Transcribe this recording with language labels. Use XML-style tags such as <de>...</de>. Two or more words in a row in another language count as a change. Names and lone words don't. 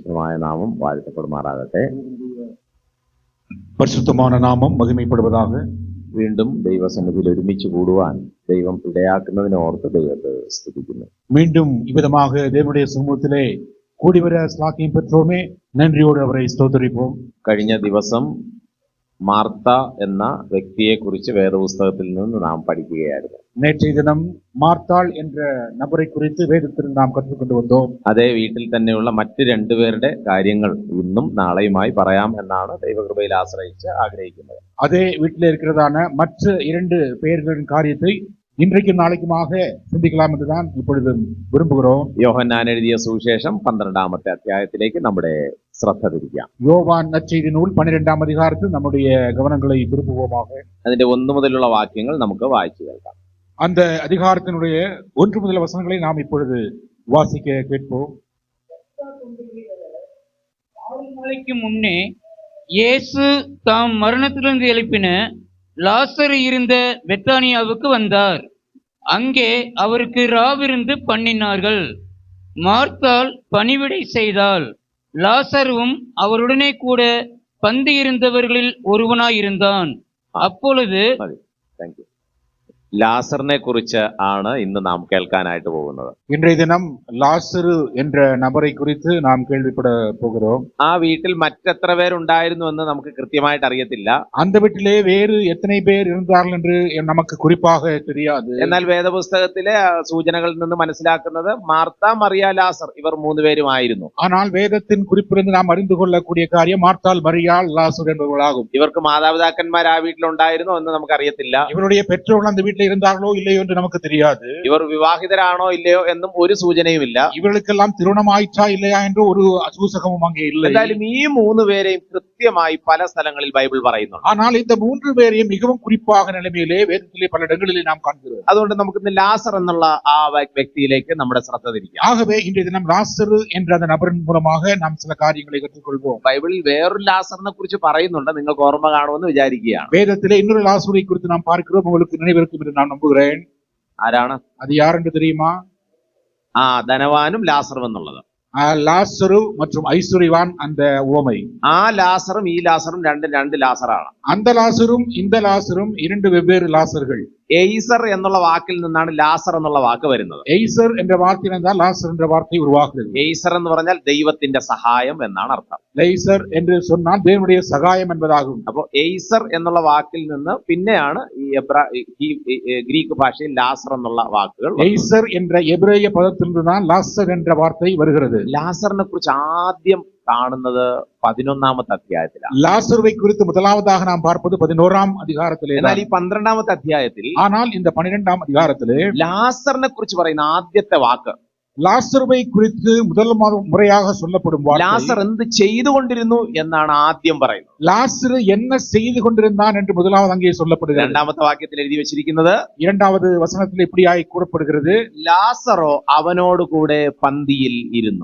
<ml>പരിശുദ്ധമായ നാമം വാഴ്ത്തപ്പെടുമാറാകട്ടെ.</ml> <ta>பரிசுத்தமான நாமம் மகிமைப்படுவதாக.</ta> <ml>വീണ്ടും ദൈവസന്നിധിയിൽ ഒരുമിച്ച് കൂടുവാൻ ദൈവം ഇടയാക്കുന്നതിനോർത്ത് ദൈവത്തെ സ്തുതിക്കുന്നു.</ml> <ta>மீண்டும் இவ்விதமாக தேவனுடைய சமூகத்திலே கூடிவர ஸ்லாக்கியம் பெற்றோமே, நன்றியோடு அவரை ஸ்தோத்திரிப்போம்.</ta> <ml>കഴിഞ്ഞ ദിവസം മാർത്ത എന്ന വ്യക്തിയെക്കുറിച്ച് വേദപുസ്തകത്തിൽ നിന്ന് നാം പഠിക്കുകയായിരുന്നു.</ml> <ta>நேற்றைய தினம் மார்த்தாள் என்ற நபரை குறித்து வேதத்தில் நாம் கற்றுக்கொண்டு வந்தோம்.</ta> <ml>അതേ വീട്ടിൽ തന്നെയുള്ള മറ്റ് രണ്ടുപേരുടെ കാര്യങ്ങൾ ഇന്നും നാളെയുമായി പറയാം എന്നാണ് ദൈവകൃപയിൽ ആശ്രയിച്ച് ആഗ്രഹിക്കുന്നത്.</ml> <ta>அதே வீட்டில் இருக்கிறதான மற்ற 2 பெயர்களின் காரியத்தை இன்றைக்கும் நாளைக்குமாக சிந்திக்கலாம் என்றுதான் இப்பொழுது விரும்புகிறோம்.</ta> <ml>യോഹന്നാൻ എഴുതിയ സുവിശേഷം 12-ാമത്തെ അധ്യായത്തിലേക്ക് നമ്മുടെ ശ്രദ്ധ തിരിക്കാം.</ml> <ta>யோவான் நற்செய்தி நூல் 12ஆம் அதிகாரத்தில் நம்முடைய கவனங்களை திருப்புவோமாக.</ta> <ml>അതിന്റെ 1 മുതലുള്ള വാക്യങ്ങൾ നമുക്ക് വായിച്ചു കേൾക്കാം.</ml> <ta>அந்த அதிகாரத்தினுடைய 1 முதல் வசனங்களை நாம் இப்பொழுது வாசிக்க கேட்போம். 6 நாளைக்கு முன்னே இயேசு தாம் மரணத்திலிருந்து எழுப்பின லாசரு இருந்த பெத்தானியாவுக்கு வந்தார். அங்கே அவருக்கு ராவிருந்து பண்ணினார்கள். மார்த்தாள் பணிவிடை செய்தாள். லாசருவும் அவருடனே கூட பந்தி இருந்தவர்களில் ஒருவனாயிருந்தான். அப்பொழுது</ta> <ml>ലാസറിനെ കുറിച്ച് ആണ് ഇന്ന് നാം കേൾക്കാനായിട്ട് പോകുന്നത്.</ml> <ta>இன்றைய தினம் லாசரு என்ற நபரை குறித்து நாம் கேள்விப்பட போகிறோம்.</ta> <ml>ആ വീട്ടിൽ മറ്റെത്ര പേരുണ്ടായിരുന്നു എന്ന് നമുക്ക് കൃത്യമായിട്ട് അറിയത്തില്ല.</ml> <ta>அந்த வீட்டிலே வேறு எத்தனை பேர் இருந்தார்கள் என்று நமக்கு குறிப்பாக தெரியாது.</ta> <ml>എന്നാൽ വേദപുസ്തകത്തിലെ സൂചനകളിൽ നിന്ന് മനസ്സിലാക്കുന്നത് മാർത്ത, മറിയ, ലാസർ ഇവർ 3 പേരുമായിരുന്നു.</ml> <ta>ஆனால் வேதத்தின் குறிப்பிலிருந்து நாம் அறிந்து கொள்ளக்கூடிய காரியம் மார்த்தாள், மரியாள், லாசர் என்பவர்களாகும்.</ta> <ml>ഇവർക്ക് മാതാപിതാക്കന്മാർ ആ വീട്ടിലുണ്ടായിരുന്നോ എന്ന് നമുക്കറിയത്തില്ല.</ml> <ta>இவருடைய பெற்றோர்கள் அந்த வீட்டில் இருந்தார்களோ இல்லையோ என்று நமக்கு தெரியாது.</ta> <ml>ഇവർ വിവാഹിതരാണോ ഇല്ലയോ എന്നും ഒരു സൂചനയുമില്ല.</ml> <ta>இவர்களுக்கெல்லாம் திருமணமாயிற்றா இல்லையா என்று ஒரு சூசகமும் அங்கே இல்லை.</ta> <ml>എന്തായാലും ഈ 3 പേരെയും കൃത്യമായി പല സ്ഥലങ്ങളിൽ ബൈബിൾ പറയുന്നുണ്ട്.</ml> <ta>ஆனால் இந்த 3 பேரையும் மிகவும் குறிப்பாக நிலைமையிலே வேதத்திலே பல இடங்களிலே நாம் காண்கிறோம்.</ta> <ml>അതുകൊണ്ട് നമുക്ക് ഇന്ന് ലാസർ എന്നുള്ള ആ വ്യക്തിയിലേക്ക് നമ്മുടെ ശ്രദ്ധ തിരിക്കാം.</ml> <ta>ஆகவே இன்றைய தினம் லாசரு என்ற அந்த நபரின் மூலமாக நாம் சில காரியங்களை கற்றுக்கொள்வோம்.</ta> <ml>ബൈബിളിൽ വേറൊരു ലാസറിനെ കുറിച്ച് പറയുന്നുണ്ട്, നിങ്ങൾക്ക് ഓർമ്മ കാണുമെന്ന് വിചാരിക്കുകയാണ്.</ml> <ta>வேதத்திலே இன்னொரு லாசரை குறித்து நாம் பார்க்கிறோம். உங்களுக்கு நினைவிருக்கும் என்று நான் நம்புகிறேன்.</ta> <ml>ആരാണ്</ml> <ta>அது யார் என்று தெரியுமா?</ta> <ml>ധനവാനും ലാസറും എന്നുള്ളത്.</ml> <ta>லாசரு மற்றும் ஐஸ்வர்யவான் அந்த உவமை.</ta> <ml>ആ ലാസറും ഈ ലാസറും രണ്ട് ലാസറാണ്.</ml> <ta>அந்த லாசரும் இந்த லாசரும் 2 வெவ்வேறு லாசர்கள்.</ta> <ml>എയ്സർ എന്നുള്ള വാക്കിൽ നിന്നാണ് ലാസർ എന്നുള്ള വാക്ക് വരുന്നത്.</ml> <ta>எய்சர் என்ற வார்த்தை என்றால் லாசர் என்ற வார்த்தை உருவாகிறது.</ta> <ml>എയ്സർ എന്ന് പറഞ്ഞാൽ ദൈവത്തിന്റെ സഹായം എന്നാണ് അർത്ഥം.</ml> <ta>லைசர் என்று சொன்னால் தேவனுடைய சகாயம் என்பதாகும்.</ta> <ml>അപ്പോൾ എയ്സർ എന്നുള്ള വാക്കിൽ നിന്ന് പിന്നെയാണ് ഈ ഗ്രീക്ക് ഭാഷയിൽ ലാസർ എന്നുള്ള വാക്കുകൾ.</ml> <ta>எய்சர் என்ற எபிரேய பதத்திலிருந்து தான் லாசர் என்ற வார்த்தை வருகிறது.</ta> <ml>ലാസറിനെ കുറിച്ച് ആദ്യം കാണുന്നത് 11-ാമത്തെ അധ്യായത്തിലാണ്.</ml> <ta>லாசருவை குறித்து முதலாவதாக நாம் பார்ப்பது 11ஆம் அதிகாரத்திலே.</ta> <ml>എന്നാൽ ഈ 12-ാമത്തെ അധ്യായത്തിൽ,</ml> <ta>ஆனால் இந்த 12ஆம் அதிகாரத்திலே</ta> <ml>ലാസറിനെ കുറിച്ച് പറയുന്ന ആദ്യത്തെ വാക്ക്,</ml> <ta>லாசருவை குறித்து முதல் முறையாக சொல்லப்படும் வார்த்தை,</ta> <ml>ലാസർ എന്ത് ചെയ്തുകൊണ്ടിരുന്നു എന്നാണ് ആദ്യം പറയുന്നത്.</ml> <ta>லாசரு என்ன செய்து கொண்டிருந்தான் என்று முதலாவது அங்கே சொல்லப்படுகிறது.</ta> <ml>2-ാമത്തെ വാക്യത്തിൽ എഴുതി വെച്ചിരിക്കുന്നത്,</ml> <ta>2வது வசனத்தில் இப்படியாய் கூறப்படுகிறது,</ta> <ml>ലാസറോ അവനോട് കൂടെ പന്തിയിൽ ഇരുന്നു.</ml>